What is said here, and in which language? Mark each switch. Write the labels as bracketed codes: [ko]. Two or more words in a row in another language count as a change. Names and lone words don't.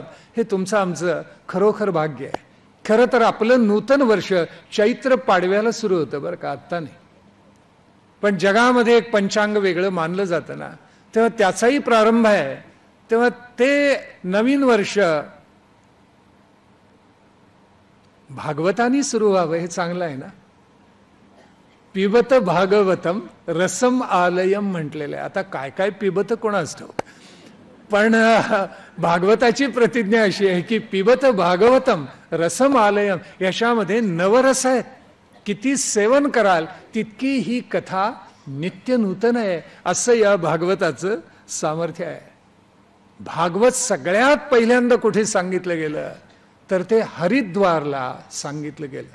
[mr] हे तुमचं आमचं खरोखर भाग्य आहे. खरं तर आपलं नूतन वर्ष चैत्र पाडव्याला सुरू होतं बरं का, आत्ता नाही. पण जगामध्ये एक पंचांग वेगळं मानलं जातं ना, तेव्हा त्याचाही प्रारंभ आहे. तेव्हा ते नवीन वर्ष भागवतानी सुरू व्हावं हे चांगलं आहे ना. [sa] पिबत भागवतम रसम आलयम [mr] म्हटलेलं आहे. आता काय काय पिबत कोणाच ठाऊक, पण भागवताची प्रतिज्ञा अशी आहे की [sa] पिबत भागवतम रसम आलयम, [mr] याच्यामध्ये नवरस आहेत. किती सेवन कराल तितकी ही कथा नित्य नूतन आहे, असं या भागवताचं सामर्थ्य आहे. भागवत सगळ्यात पहिल्यांदा कुठे सांगितलं गेलं तर ते हरिद्वारला सांगितलं गेलं.